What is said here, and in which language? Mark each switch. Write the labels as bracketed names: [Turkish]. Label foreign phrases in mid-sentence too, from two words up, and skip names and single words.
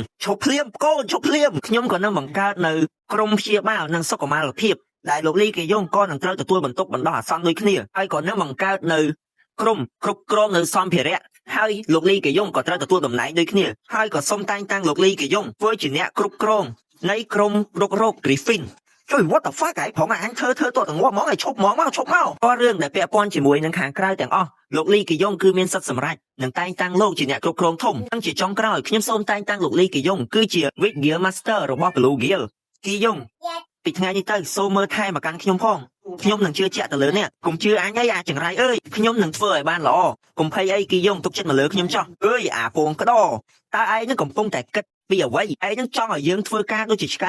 [Khmer] ឈប់ភ្លាមខ្ញុំក៏នឹងបង្កើតនៅក្រុមព្យាបាលនិងសុខុមាលភាពដែលលោកលីគីយ៉ុងក៏នឹងត្រូវទទួលបន្ទុកបណ្ដោះអាសន្នដូចគ្នាហើយក៏នឹងបង្កើតនៅក្រុមគ្រប់គ្រងនៅសម្ភារៈហើយលោកលីគីយ៉ុងក៏ត្រូវទទួលតំណែងដូចគ្នាហើយក៏សូមតែងតាំងលោកលីគីយ៉ុងធ្វើជាអ្នកគ្រប់គ្រងនៃក្រុមរុករក Griffinជួយ [English] what the fuck [Khmer] ឯងផងអញធ្វើតតងមកឲ្យឈប់មកក៏រឿងដែលពាក់ព័ន្ធជាមួយនឹង ខាងក្រៅទាំងអស់លោកលីគីយ៉ុងគឺមានសិទ្ធិសម្រេចនឹងតែងតាំងលោកជាអ្នកគ្រប់គ្រងធំទាំងជាចុងក្រោយខ្ញុំសូមតែងតាំងលោកលីគីយ៉ុងគឺជា Guild Master របស់ Blue Gill គីយ៉ុងពីថ្ងៃនេះទៅសូមមើលថែមកកាន់ខ្ញុំផងខ្ញុំនឹងជឿជាក់ទៅលើអ្នកកុំជឿអញអីអាចង្រៃអើយខ្ញុំនឹងធ្វើឲ្យបានល្អកុំភ័យអីគីយ៉ុងទុកចិត្តមកលើខ្ញុំចោះអើយអាពងក្តោតើឯងនឹងកំពុងតែគិតពីអ្វីឯងនឹងចង់ឲ្យយើងធ្វើការដូចជាឆ្កែ